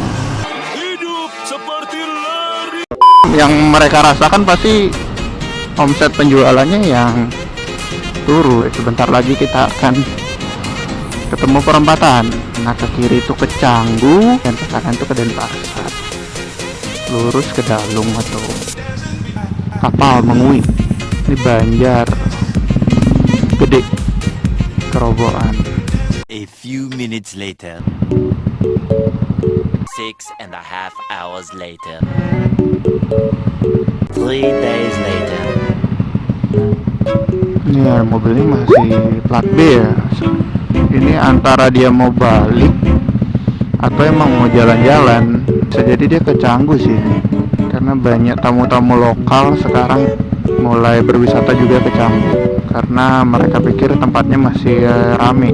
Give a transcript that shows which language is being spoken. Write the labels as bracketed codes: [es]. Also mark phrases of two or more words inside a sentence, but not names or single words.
[id] Hidup seperti lari. Yang mereka rasakan pasti omset penjualannya yang turun. Sebentar lagi kita akan ketemu perempatan. Nah, ke kiri itu ke Canggu dan ke kanan itu ke Denpasar. Lurus ke Dalung atau Kapal Mengui. Ini Banjar Gede Kerobokan. [en] A few minutes later. 6.5 hours later. 3 days later. [id] Ini ya, mobilnya masih plat B ya. Ini antara dia mau balik atau emang mau jalan-jalan. Bisa jadi dia ke Canggu sih, karena banyak tamu-tamu lokal sekarang mulai berwisata juga ke Canggu, karena mereka pikir tempatnya masih rame.